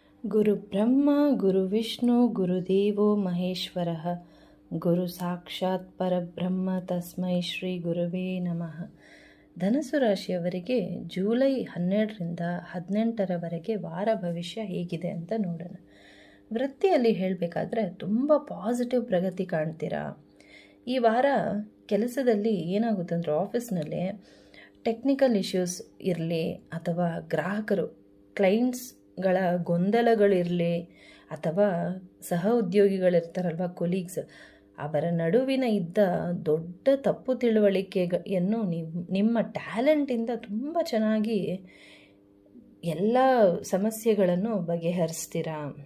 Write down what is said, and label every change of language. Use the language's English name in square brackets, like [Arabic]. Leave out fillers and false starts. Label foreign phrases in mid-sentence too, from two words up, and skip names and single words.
[Sanskrit] ಗುರು ಬ್ರಹ್ಮ ಗುರು ವಿಷ್ಣು ಗುರುದೇವೋ ಮಹೇಶ್ವರಃ ಗುರು ಸಾಕ್ಷಾತ್ ಪರಬ್ರಹ್ಮ ತಸ್ಮೈ ಶ್ರೀ ಗುರುವೇ ನಮಃ. [Kannada] ಧನಸ್ಸು ರಾಶಿಯವರಿಗೆ ಜೂಲೈ 12ರಿಂದ 18ರವರೆಗೆ ವಾರ ಭವಿಷ್ಯ ಹೇಗಿದೆ ಅಂತ ನೋಡೋಣ. ವೃತ್ತಿಯಲ್ಲಿ ಹೇಳಬೇಕಾದ್ರೆ ತುಂಬ ಪಾಸಿಟಿವ್ ಪ್ರಗತಿ ಕಾಣ್ತೀರಾ. ಈ ವಾರ ಕೆಲಸದಲ್ಲಿ ಏನಾಗುತ್ತಂದ್ರೆ ಆಫೀಸ್ನಲ್ಲಿ [English] technical issues [Kannada] ಇರಲಿ ಅಥವಾ ಗ್ರಾಹಕರು ಕ್ಲೈಂಟ್ಸ್ಗಳ ಗೊಂದಲಗಳಿರಲಿ ಅಥವಾ ಸಹ ಉದ್ಯೋಗಿಗಳಿರ್ತಾರಲ್ವ ಕೊಲೀಗ್ಸ್, ಅವರ ನಡುವಿನ ಇದ್ದ ದೊಡ್ಡ ತಪ್ಪು ತಿಳುವಳಿಕೆಯನ್ನು ನಿಮ್ಮ ಟ್ಯಾಲೆಂಟಿಂದ ತುಂಬ ಚೆನ್ನಾಗಿ ಎಲ್ಲ ಸಮಸ್ಯೆಗಳನ್ನು ಬಗೆಹರಿಸ್ತೀರಾ.